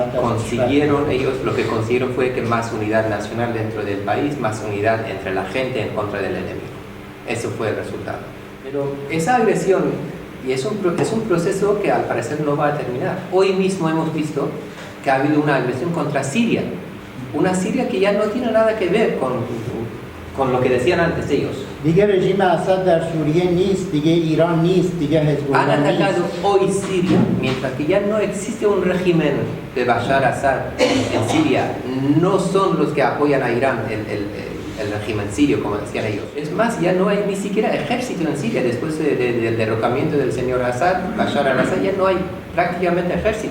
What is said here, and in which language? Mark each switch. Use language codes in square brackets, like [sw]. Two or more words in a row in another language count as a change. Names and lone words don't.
[es] Lo que consiguieron fue que más unidad nacional dentro del país, más unidad entre la gente en contra del enemigo. eso fue el resultado. Pero esa agresión, y es un proceso que al parecer no va a terminar. Hoy mismo hemos visto que ha habido una agresión contra Siria, una Siria que ya no tiene nada que ver con lo que decían antes ellos. [fa] دیگه رژیم اسد در سوریه نیست، دیگه ایران نیست، دیگه حزب [es] Han [fa] الله [es] atacado [fa] نیست. [es] hoy Siria, mientras que ya no existe un régimen de Bashar Assad en Siria. No son los que apoyan a Irán, el régimen sirio, como decían ellos. Es más, ya no hay ni siquiera ejército en Siria. Después del derrocamiento del señor Assad, Bashar al-Assad, ya no hay prácticamente ejército.